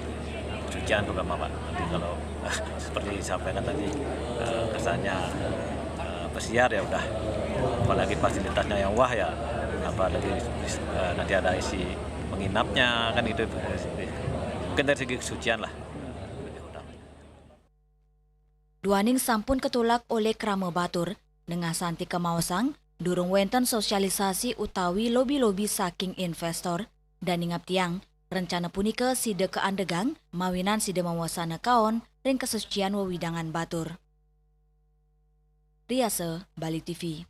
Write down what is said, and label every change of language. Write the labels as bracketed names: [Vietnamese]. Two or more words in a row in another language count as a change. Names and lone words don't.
[Indonesian] Kesucian terutama Pak. Nanti kalau seperti disampaikan tadi kesannya pesiar ya udah, apalagi fasilitasnya yang wah ya, apalagi nanti ada isi menginapnya kan itu mungkin dari segi kesucian lah. [Balinese] Duaning sampun ketulak oleh Krame Batur, nengah santi kemawasang, durung wenten sosialisasi utawi lobi-lobi saking investor, dan ingap tiang, rencana punika side keandegang, mawinan side mawasana kaon, ring kesucian wewidangan Batur. [Indonesian] Riase, Bali TV.